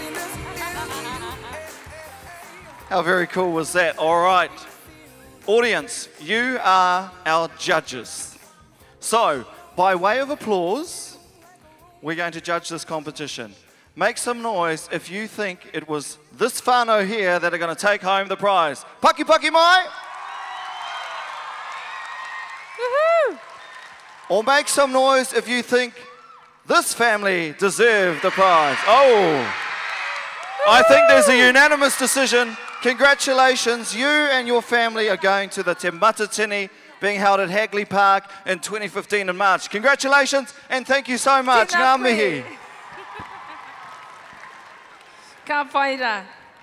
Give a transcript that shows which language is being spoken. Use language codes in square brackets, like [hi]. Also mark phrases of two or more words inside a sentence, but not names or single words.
[en] How very cool was that? All right. Audience, you are our judges. So, by way of applause, we're going to judge this competition. Make some noise if you think it was this whānau here that are going to take home the prize. [mi] Paki paki mai! Woohoo! [en] Or make some noise if you think this family deserved the prize. Oh! I think there's a unanimous decision. Congratulations, you and your family are going to the Te Matatini being held at Hagley Park in 2015 in March. Congratulations and thank you so much. [mi] Tēnā Ngā mihi. koe. Ka whaira.